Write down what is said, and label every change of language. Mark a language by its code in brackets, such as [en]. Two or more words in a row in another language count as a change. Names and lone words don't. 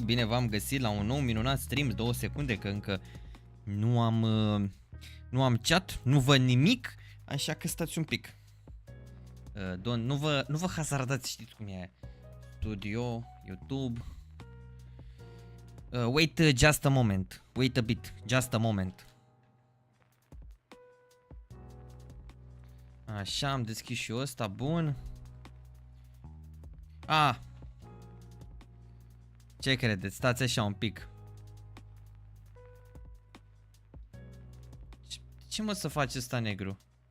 [ro] Bine v-am găsit la un nou minunat stream. 2 secunde că încă nu am chat, nu văd nimic, așa că stați un pic. Nu vă hazardați, știți cum e. [en] Studio, YouTube. Wait just a moment. Wait a bit. Just a moment. [ro] Așa, am deschis și ăsta, bun. Ce credeți? Stați așa un pic. Ce mă să faci ăsta negru?